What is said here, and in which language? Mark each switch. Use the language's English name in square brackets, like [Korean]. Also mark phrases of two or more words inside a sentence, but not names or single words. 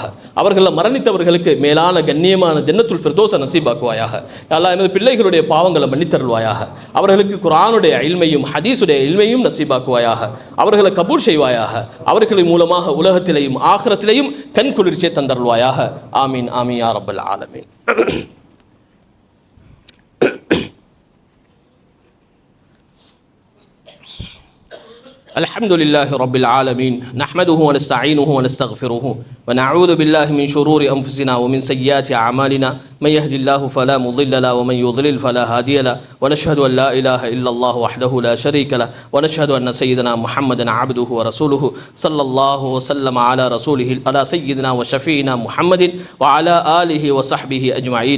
[Tamil] அவர்களை மரணித்தவர்களுக்கு மேலான கண்ணியமான ஜன்னத்துல் ஃபிர்தௌஸை நசீபாக்குவாயாக. யா அல்லாஹ் எமது பிள்ளைகளுடைய பாவங்களை மன்னித்தருள்வாயாக. அவர்களுக்கு குர்ஆனுடைய இல்மையும் ஹதீஸுடைய இல்மையும் நசீபாக்குவாயாக. அவர்களை கபூல் செய்வாயாக. அவர்களின் மூலமாக உலகத்திலேயும் ஆகிரத்திலேயும் கண் குளிர்ச்சியை தந்தருள்வாயாக. [Arabic] آمين آمين يا رب العالمين. الحمد لله رب العالمين، نحمده ونستعينه ونستغفره ونعوذ بالله من شرور أنفسنا ومن سيئات أعمالنا، من يهد الله فلا مضل له ومن يضلل فلا هادي له، ونشهد أن لا إله إلا الله وحده لا شريك له، ونشهد أن سيدنا محمدا عبده ورسوله صلى الله وسلم على سيدنا وشفينا محمد وعلى آله وصحبه أجمعين.